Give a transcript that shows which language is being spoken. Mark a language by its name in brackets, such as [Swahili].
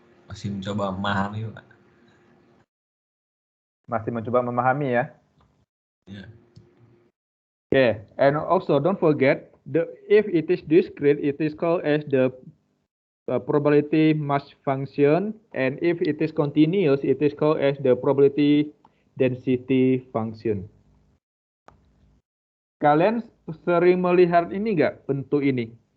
[Indonesian] Masih mencoba memahami Pak. Masih mencoba memahami ya? [English] Yeah. Okay, and also don't forget, if it is discrete, it is called as the probability mass function, and if it is continuous, it is called as the probability density function. [Indonesian] Kalian sering melihat ini nggak, bentuk ini?